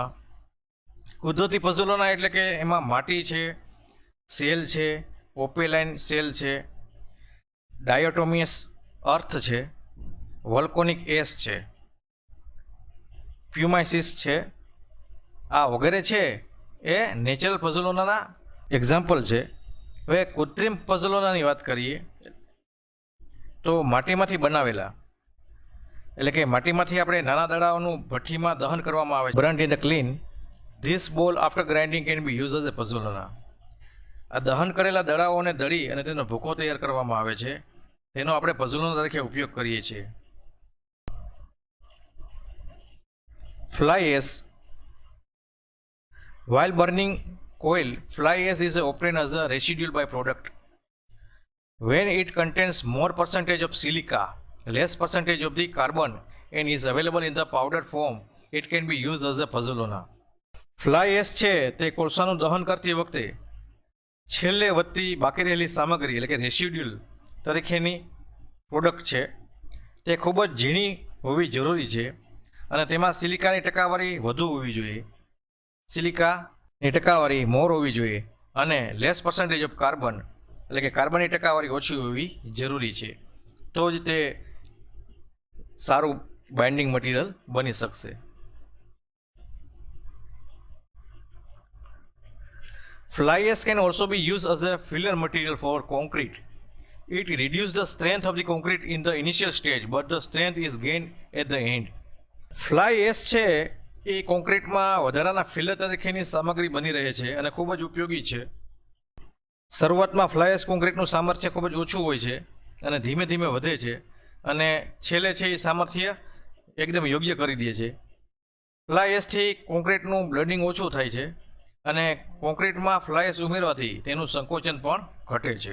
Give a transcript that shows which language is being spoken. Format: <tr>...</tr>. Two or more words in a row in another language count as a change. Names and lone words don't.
<gu>કુદરતી pozzolana એટલે કે એમાં માટી છે, સેલ છે, ઓપેલાઇન સેલ છે,</gu> <en>diatomaceous earth</en> <gu>છે,</gu> <en>volcanic ash</en> <gu>છે, પ્યુમાઇસિસ છે, આ વગેરે છે એ</gu> <en>natural pozzolana</en> <gu>ના એક્ઝામ્પલ છે. હવે કૃત્રિમ pozzolanaની વાત કરીએ તો માટીમાંથી બનાવેલા, એટલે કે માટીમાંથી આપણે નાના દડાઓનું ભઠ્ઠીમાં દહન કરવામાં આવે છે,</gu> <en>burnt in the kiln. This ball after grinding can be used as a pozzolana.</en> <gu>આ દહન કરેલા દડાઓને દળી અને તેનો ભૂકો તૈયાર કરવામાં આવે છે, તેનો આપણે pozzolana તરીકે ઉપયોગ કરીએ છીએ.</gu> <en>Fly ash. While burning coal, fly ash is obtained as a residual byproduct. When it contains more percentage of silica, less percentage of the carbon, and is available in the powder form, it can be used as a pozzolana. Fly ash</en> <gu>છે તે કોલસાનું દહન કરતી વખતે છેલ્લે વધતી બાકી રહેલી સામગ્રી એટલે કે રેસિડ્યુલ તરીકેની પ્રોડક્ટ છે, તે ખૂબ જ ઝીણી હોવી જરૂરી છે અને તેમાં સિલિકાની ટકાવારી વધુ હોવી જોઈએ, સિલિકાની ટકાવારી મોર હોવી જોઈએ અને</gu> <en>less percentage of carbon</en> <gu>એટલે કે કાર્બનની ટકાવારી ઓછી હોવી જરૂરી છે, તો જ તે સારું</gu> <en>binding material</en> <gu>બની શકશે.</gu> <en>Fly ash can also be used as a filler material for concrete. It reduces the strength of the concrete in the initial stage, but the strength is gained at the end. Fly ash</en> <gu>છે એ કોન્ક્રીટમાં વધારાના ફિલર તરીકેની સામગ્રી બની રહે છે અને ખૂબ જ ઉપયોગી છે. શરૂઆતમાં</gu> <en>fly ash</en> <gu>કોન્ક્રીટનું સામર્થ્ય ખૂબ જ ઓછું હોય છે અને ધીમે ધીમે વધે છે અને છેલ્લે છે એ સામર્થ્ય એકદમ યોગ્ય કરી દે છે. ફ્લાય એશથી કોન્ક્રીટનું બ્લડિંગ ઓછું થાય છે અને કોન્ક્રીટમાં</gu> <en>fly ash</en> <gu>ઉમેરવાથી તેનું સંકોચન પણ ઘટે છે.</gu>